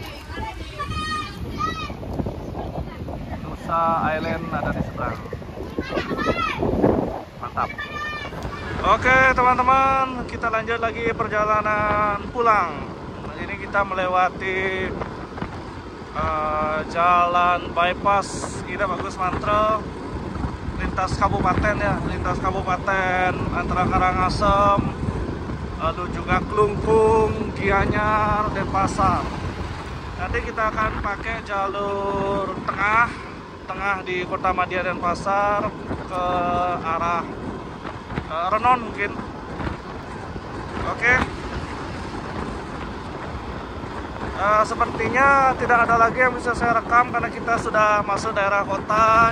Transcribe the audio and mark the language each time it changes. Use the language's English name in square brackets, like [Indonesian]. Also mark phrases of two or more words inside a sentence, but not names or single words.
[Indonesian] Nusa Island ada di seberang. Mantap. Oke teman-teman, kita lanjut lagi perjalanan pulang. Nah, ini kita melewati jalan bypass Ida Bagus Mantre, lintas kabupaten ya, lintas kabupaten antara Karangasem, lalu juga Klungkung, Gianyar, Denpasar. Nanti kita akan pakai jalur tengah di Kota Madya Denpasar ke arah Renon mungkin. Oke. Sepertinya tidak ada lagi yang bisa saya rekam karena kita sudah masuk daerah kota.